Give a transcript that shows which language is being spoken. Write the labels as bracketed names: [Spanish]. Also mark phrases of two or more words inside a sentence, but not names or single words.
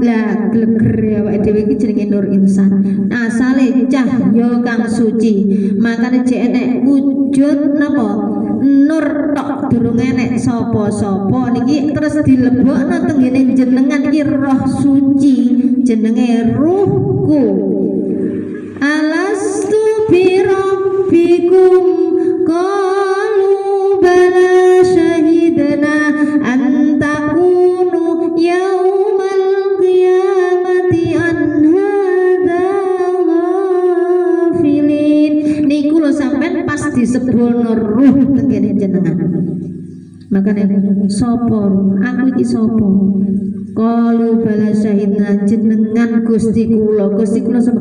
[Javanese] Lah gleger awake dhewe iki jenenge Nur Insan. Asale cahya kang suci. Makane jek enek wujud napa? Nur tok durung enek sapa-sapa niki terus dilebokno tenggene jenengan iki roh suci jenenge ruhku. [Arabic] ألست بربكم قالوا بلى شهدنا أن تكونوا يوم القيامة عن هذا غافلين. [Javanese] Niku lho sampean pas disebulno ruh tenggene jenengan. Makanya sapa aku iki sapa? [Arabic] قالوا بلى شهدنا [Javanese] jenengan Gusti kula sapa?